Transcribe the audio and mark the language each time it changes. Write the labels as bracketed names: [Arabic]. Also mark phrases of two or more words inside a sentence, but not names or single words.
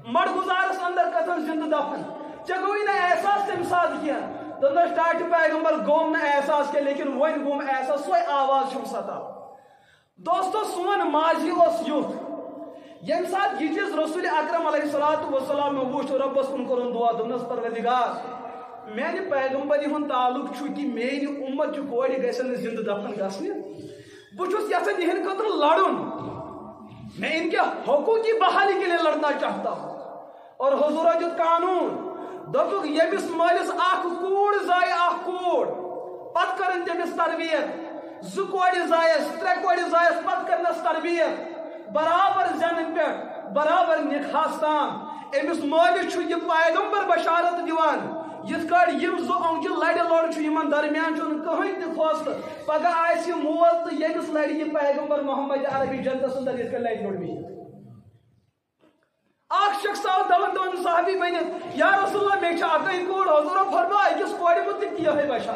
[Kashmiri] مڑگُزارس اندر کتھن زِندٕ دفن ژےٚ گوٚوُے نہٕ احساس تمہِ ساتہٕ کینٛہہ دوٚپنس ٹاٹہِ پیغمبر گوٚم نہٕ احساس کینٛہہ لیکن وۄنۍ گوٚم احساس سۄے آواز چھُم ستا دوستو سون ماضی اوس یُتھ ییٚمہِ ساتہٕ یہِ چیٖز رسول اکرم [Arabic] علیہ الصلوۃ والسلام [Kashmiri] مےٚ وُچھ رۄبس کُن کوٚرُن دعا دوٚپنس پروردگار میانہِ پیغمبری ہُنٛد تعلق چھُ کہِ میٲنۍ اُمت چہِ کورِ گژھن نہٕ زِندٕ دفن گژھنہِ بہٕ چھُس یژھان یِہنٛدِ خٲطرٕ لڑُن [Urdu] میں ان کے حقوق کی بحالی کے لیے لڑنا چاہتا ہوں اور [Kashmiri] حضورہ دیُت قانوٗن دوٚپُکھ ییٚمِس مٲلِس اکھ کوٗر زایہِ اکھ کوٗر پتہٕ کرن تٔمِس تربیت 2 کورِ زایس 3 کورِ زایس پتہٕ کرنس تربیت برابر زینہٕ پٮ۪ٹھ برابر نِکاحس تام أمِس مٲلِس چھُ یہِ پیغمبر بشارت دِوان یِتھ کٲٹھۍ یِم 2 اونٛگجہِ لڑِ لوٚڑ چھُ یِمن درمیان چھُنہٕ کٕہٕنۍ تہِ فٲصلہٕ پگاہ آسہِ یہِ مول تہٕ ییٚمِس لڑِ یہِ پیغمبر محمد عربی جنتس اندر یِتھ کٔنۍ لڑِ لوٚڑ بِہِتھ اکھ شخص آو دون صحابی بٔنِتھ [Arabic] یا رسول اللہ [Kashmiri] مےٚ چھِ اکٕے کوٗر حضوٗرو فرموو أکِس کورِ مُتعلِق تہِ یِہوٚے